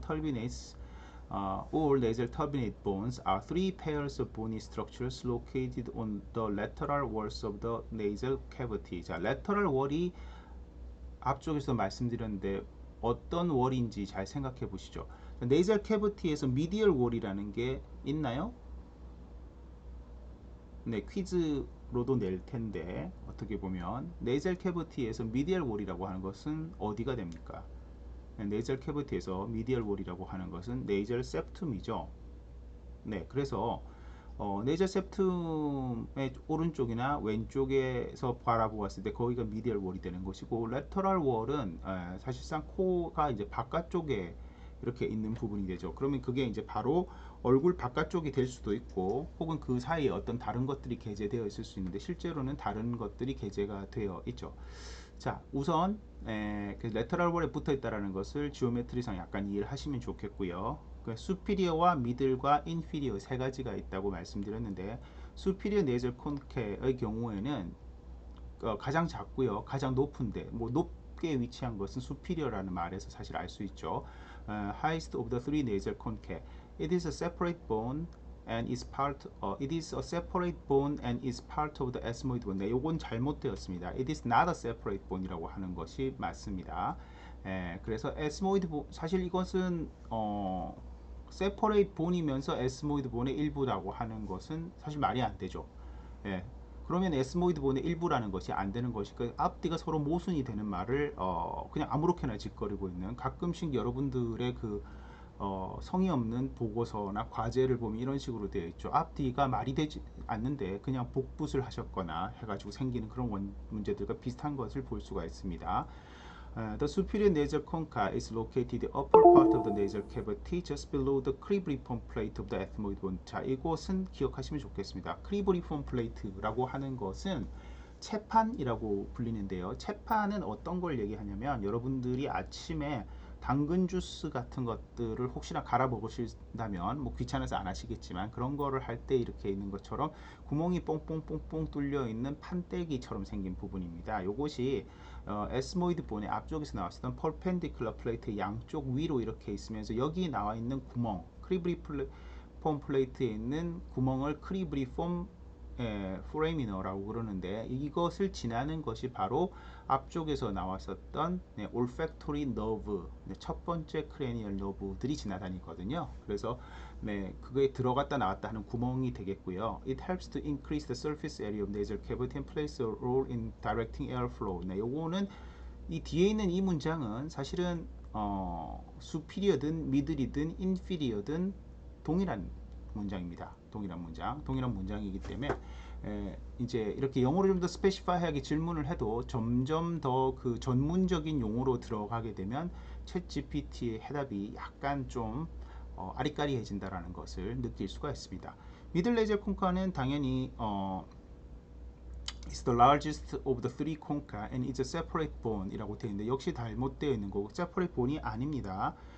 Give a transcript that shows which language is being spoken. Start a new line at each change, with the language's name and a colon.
English: turbinates or nasal turbinate bones are three pairs of bony structures located on the lateral walls of the nasal cavity.
Korean: 자, lateral wall이 앞쪽에서 말씀드렸는데 어떤 월인지 잘 생각해 보시죠. nasal cavity에서 medial wall이라는 게 있나요? 네, 퀴즈로도 낼 텐데 어떻게 보면 nasal cavity에서 medial wall이라고 하는 것은 어디가 됩니까? nasal cavity에서 medial wall이라고 하는 것은 nasal septum이죠. 네, 그래서 nasal septum의 오른쪽이나 왼쪽에서 바라보았을 때 거기가 medial wall이 되는 것이고 lateral wall은 사실상 코가 이제 바깥쪽에 이렇게 있는 부분이 되죠. 그러면 그게 이제 바로 얼굴 바깥쪽이 될 수도 있고 혹은 그 사이에 어떤 다른 것들이 게재되어 있을 수 있는데 실제로는 다른 것들이 게재가 되어 있죠. 자, 우선 그 레터럴 월에 붙어 있다라는 것을 지오메트리상 약간 이해를 하시면 좋겠고요. 그 수피리어와 미들과 인피리어 세 가지가 있다고 말씀드렸는데 수피리어 네이절 콘케의 경우에는 가장 작고요, 가장 높은데 뭐 높게 위치한 것은 수피리어라는 말에서 사실 알 수 있죠.
English: Highest of the three nasal conchae. It is a separate bone and is part. It is a separate bone and is part of the ethmoid bone.
Korean: 네, 요건 잘못되었습니다.
English: It is not a separate bone이라고 하는 것이 맞습니다.
Korean: 그래서 ethmoid bone 사실 이것은 separate bone이면서 ethmoid bone의 일부라고 하는 것은 사실 말이 안 되죠. 그러면 에스모이드 본의 일부라는 것이 안 되는 것이니까 앞뒤가 서로 모순이 되는 말을 그냥 아무렇게나 짓거리고 있는 가끔씩 여러분들의 그 성의 없는 보고서나 과제를 보면 이런 식으로 되어 있죠. 앞뒤가 말이 되지 않는데 그냥 복붙을 하셨거나 해가지고 생기는 그런 문제들과 비슷한 것을 볼 수가 있습니다.
English: The superior nasal concha is located in the upper part of the nasal cavity just below the cribriform plate of the ethmoid bone.
Korean: 자, 이것은 기억하시면 좋겠습니다. cribriform plate라고 하는 것은 채판이라고 불리는데요. 채판은 어떤 걸 얘기하냐면 여러분들이 아침에 당근 주스 같은 것들을 혹시나 갈아 먹으신다면 뭐 귀찮아서 안 하시겠지만 그런 거를 할 때 이렇게 있는 것처럼 구멍이 뽕뽕뽕뽕 뚫려 있는 판때기처럼 생긴 부분입니다. 이것이 에스모이드 본의 앞쪽에서 나왔었던 perpendicular 플레이트 양쪽 위로 이렇게 있으면서 여기 나와 있는 구멍 크리브리폼 플레이트에 있는 구멍을 크리브리폼 포레미너라고 그러는데 이것을 지나는 것이 바로 앞쪽에서 나왔었던 올팩토리 너브 첫 번째 크레니얼 너브들이 지나다니거든요. 그래서 그거에 들어갔다 나왔다 하는 구멍이 되겠고요.
English: It helps to increase the surface area of nasal cavity and plays a role in directing airflow.
Korean: 요거는 이 뒤에 있는 이 문장은 사실은 superior든 middle이든 inferior든 동일한 문장입니다. 동일한 문장이기 때문에 이제 이렇게 영어로 좀 더 스페시파이하게 질문을 해도 점점 더 그 전문적인 용어로 들어가게 되면 챗 GPT의 해답이 약간 좀 아리까리해진다라는 것을 느낄 수가 있습니다. 미들 네이절 콘카는 당연히
English: is the largest of the three concha and is a separate bone
Korean: 이라고 되어 있는데 역시 잘못되어 있는 거고 separate bone이 아닙니다.